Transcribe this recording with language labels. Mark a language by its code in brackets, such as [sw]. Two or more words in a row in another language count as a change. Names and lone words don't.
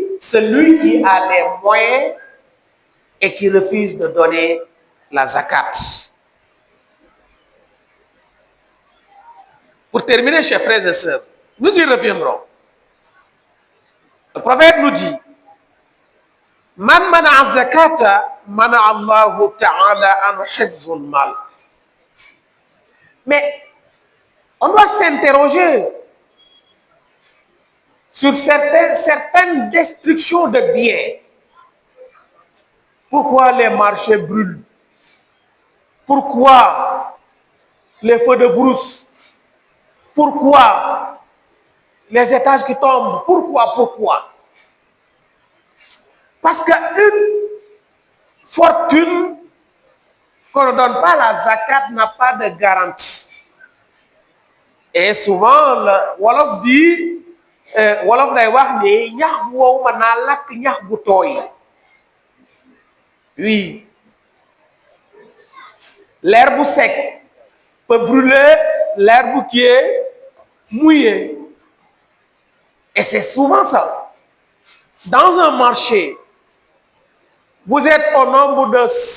[fr] Celui qui a les moyens et qui refuse de donner la zakat. Pour terminer, chers frères et sœurs, nous y reviendrons. Le prophète nous dit, [ar] من منع الزكاة، منع الله تعالى عن حفظ المال. [fr] Mais on doit s'interroger sur certaines destructions de biens. Pourquoi les marchés brûlent? Pourquoi les feux de brousse? Pourquoi les étages qui tombent? Pourquoi? Parce qu'une fortune qu'on ne donne pas la zakat n'a pas de garantie. Et souvent, le Wolof dit, [wo] wolof day wax ni ñax bu wow mën naa lakk ñax bu tooy. [fr] Oui, l'herbe sec peut brûler l'herbe qui est mouillée. Et c'est souvent ça. Dans un marché, vous êtes au nombre de 100.